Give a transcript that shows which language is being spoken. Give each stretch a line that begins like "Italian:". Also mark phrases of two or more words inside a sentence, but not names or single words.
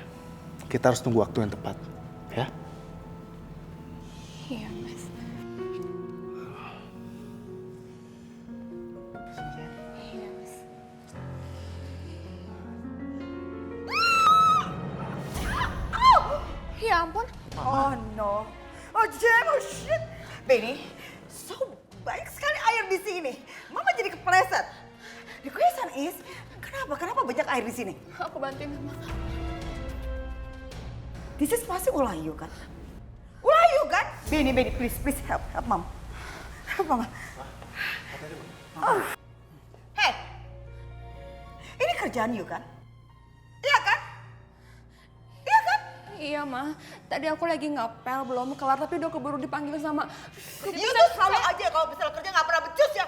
Indonesian: Kita harus tunggu waktu yang tepat, ya? Iya Mas. Iya Mas. Ya ampun.
English: Oh no. Oh jam, oh shit. Benny, so
Indonesian: banyak sekali air di sini. Mama jadi kepleset.
English: The question is,
Indonesian: kenapa banyak air di sini? Aku bantuin Mama.
English: This is
Indonesian: pasti ulah you kan? Ulah you kan? Benny,
English: please help Mom. Help Mama. Oh.
Indonesian: Hey, ini kerjaan you kan? Iya kan? Iya kan? Iya Ma, tadi aku lagi ngepel belum kelar tapi udah keburu dipanggil sama. You tuh selalu aja kalau misalnya kerja nggak pernah becus ya.